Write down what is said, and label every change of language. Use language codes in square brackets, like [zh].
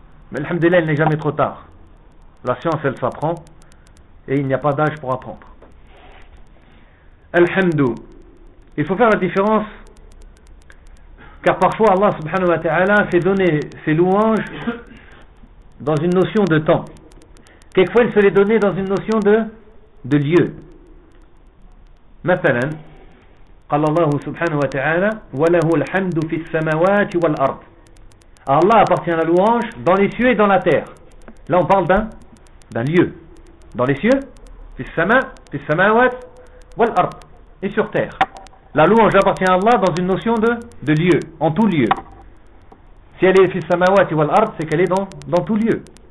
[fr] Mais alhamdoulilah, il n'est jamais trop tard. La science elle s'apprend et il n'y a pas d'âge pour apprendre. Alhamdou. Il faut faire la différence. Car parfois Allah subhanahu wa ta'ala fait donner ses louanges dans une notion de temps. Quelquefois il se les donnait dans une notion de lieu. [ar] مثلا قال الله سبحانه وتعالى وله الحمد في السماوات والأرض. [fr] À Allah appartient la louange dans les cieux et dans la terre. Là on parle d'un lieu. Dans les cieux, [ar] في السماء, في السماوات والأرض, [fr] et sur terre. La louange appartient à Allah dans une notion de lieu, en tout lieu. Si elle est [ar] fi samawat wal ard, [fr] c'est qu'elle est dans tout lieu.